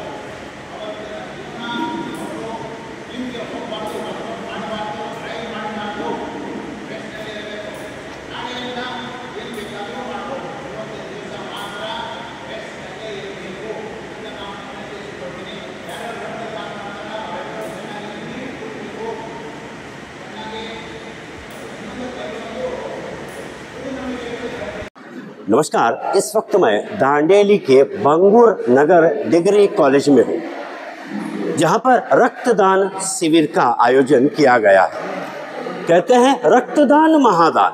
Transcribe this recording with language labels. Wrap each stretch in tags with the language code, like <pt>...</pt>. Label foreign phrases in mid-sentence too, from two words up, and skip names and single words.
<kn>ಅವತ್ತಿನ ದಿನ ಅವರು ನಿಮಗೆ ಹೋಗಬಾರ್ದು, ಮಾಡಬಾರ್ದು, ಡ್ರೈವ್ ಮಾಡಬಾರ್ದು, ರೆಸ್ಟ್ನಲ್ಲಿರಬೇಕು. ನಾಳೆಯಿಂದ ಏನು ಬೇಕಾದರೂ ಮಾಡಬಹುದು. ಇವತ್ತಿನ ದಿವಸ ಮಾತ್ರ ರೆಸ್ಟ್ನಲ್ಲೇ ಇರಬೇಕು ಅಂತ ನಾವು ವಿನಂತಿಸಿಕೊಳ್ತೀನಿ. ಯಾರು ರಕ್ತದಾನ ಮಾಡ್ತಾರೋ ಅವರೆಲ್ಲರೂ ಚೆನ್ನಾಗಿ ನೀರು ಕುಡಿಬೇಕು. ಚೆನ್ನಾಗಿ</kn> <hi>नमस्कार, इस वक्त मैं दांडेली के बंगूर नगर डिग्री कॉलेज में हूँ, जहाँ पर रक्तदान शिविर का आयोजन किया गया है। कहते हैं रक्तदान महादान।</hi>